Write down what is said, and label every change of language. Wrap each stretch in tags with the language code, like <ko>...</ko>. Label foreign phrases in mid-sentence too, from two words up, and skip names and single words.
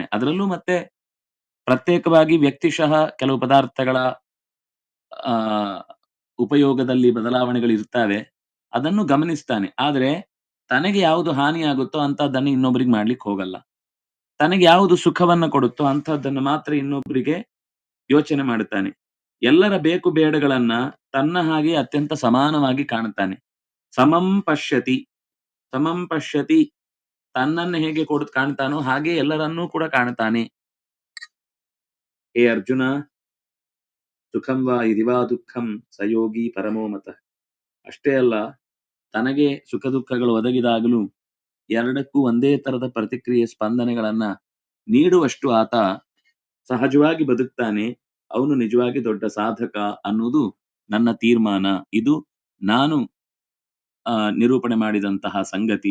<kn>ಅದರಲ್ಲೂ ಮತ್ತೆ ಪ್ರತ್ಯೇಕವಾಗಿ ವ್ಯಕ್ತಿಶಃ ಕೆಲವು ಪದಾರ್ಥಗಳ ಆ ಉಪಯೋಗದಲ್ಲಿ ಬದಲಾವಣೆಗಳು ಇರ್ತವೆ, ಅದನ್ನು ಗಮನಿಸ್ತಾನೆ. ಆದ್ರೆ ತನಗೆ ಯಾವುದು ಹಾನಿಯಾಗುತ್ತೋ ಅಂತಹದ್ದನ್ನು ಇನ್ನೊಬ್ಬರಿಗೆ ಮಾಡ್ಲಿಕ್ಕೆ ಹೋಗಲ್ಲ. ತನಗೆ ಯಾವುದು ಸುಖವನ್ನ ಕೊಡುತ್ತೋ ಅಂತಹದ್ದನ್ನು ಮಾತ್ರ ಇನ್ನೊಬ್ಬರಿಗೆ ಯೋಚನೆ ಮಾಡುತ್ತಾನೆ. ಎಲ್ಲರ ಬೇಕು ಬೇಡಗಳನ್ನ ತನ್ನ ಹಾಗೆ ಅತ್ಯಂತ ಸಮಾನವಾಗಿ ಕಾಣುತ್ತಾನೆ.</kn> <sa>ಸಮಂ ಪಶ್ಯತಿ, ಸಮಂ ಪಶ್ಯತಿ,</sa> <kn>ತನ್ನನ್ನು ಹೇಗೆ ಕಾಣ್ತಾನೋ ಹಾಗೆ ಎಲ್ಲರನ್ನೂ ಕೂಡ ಕಾಣುತ್ತಾನೆ.</kn> <sa>ಹೇ ಅರ್ಜುನ, ಸುಖಂ ವಾ ಇದಿವಾ ದುಃಖಂ ಸಯೋಗಿ ಪರಮೋ ಮತಃ.</sa> <kn>ಅಷ್ಟೇ ಅಲ್ಲ, ತನಗೆ ಸುಖ ದುಃಖಗಳು ಒದಗಿದಾಗಲೂ ಎರಡಕ್ಕೂ ಒಂದೇ ತರದ ಪ್ರತಿಕ್ರಿಯೆ ಸ್ಪಂದನೆಗಳನ್ನ ನೀಡುವಷ್ಟು ಆತ ಸಹಜವಾಗಿ ಬದುಕ್ತಾನೆ. ಅವನು ನಿಜವಾಗಿ ದೊಡ್ಡ ಸಾಧಕ ಅನ್ನೋದು ನನ್ನ ತೀರ್ಮಾನ. ಇದು ನಾನು ನಿರೂಪಣೆ ಮಾಡಿದಂತಹ ಸಂಗತಿ.</kn>